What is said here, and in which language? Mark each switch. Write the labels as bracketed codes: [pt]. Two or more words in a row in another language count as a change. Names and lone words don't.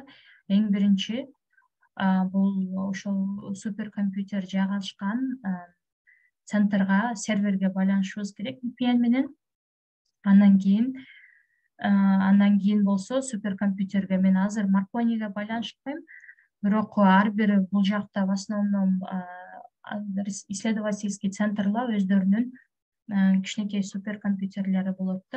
[ky] Эң биринчи бул ошол суперкомпьютер жайгашкан центрга, серверге байланышыбыз керек VPN менен. Андан кийин болсо суперкомпьютерге мен азыр Marconi'ге байланышпайм, бирок ар бир бул жакта [ru] в основном [ky] исследовательский центрлар өздөрүнүн кичинекей суперкомпьютерлери болот да.